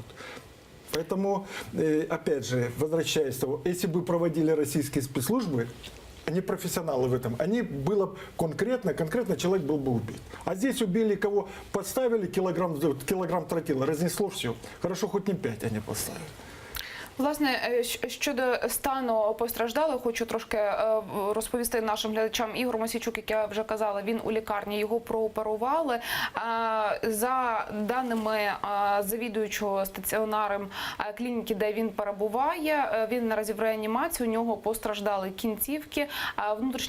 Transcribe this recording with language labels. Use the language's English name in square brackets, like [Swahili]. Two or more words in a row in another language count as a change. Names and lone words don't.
[Russian] Поэтому, опять же, возвращаясь к тому, если бы проводили российские спецслужбы, они профессионалы в этом, было конкретно человек был бы убит. А здесь убили кого? Подставили килограмм тротила, разнесло все. Хорошо, хоть не 5 они поставили. [Ukrainian] Власне, щодо стану постраждалих, хочу трошки розповісти нашим глядачам. Ігор Мосійчук, як я вже казала, він у лікарні, його прооперували. За даними завідуючого стаціонаром клініки, де він перебуває, він наразі в реанімації, у нього постраждали кінцівки, внутрішні